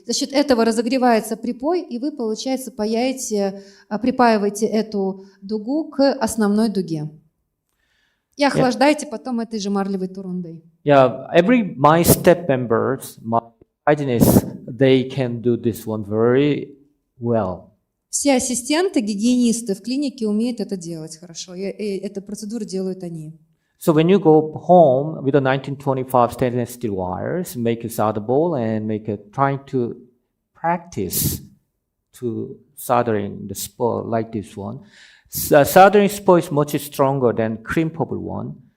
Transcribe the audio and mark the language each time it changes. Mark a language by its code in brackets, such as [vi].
[ru] За счет этого разогревается припой, и вы, получается, припаиваете эту дугу к основной дуге. И охлаждаете потом этой же марлевой турундой. [en] Yeah, my step members, my hygienists, they can do this one very well. [ru] Все ассистенты, гигиенисты в клинике умеют это делать хорошо, и эту процедуру делают они. [en] So when you go home with the 1925 stainless steel wires, make it solderable and trying to practice to soldering the spur like this one. Soldering spur is much stronger than crimpable one.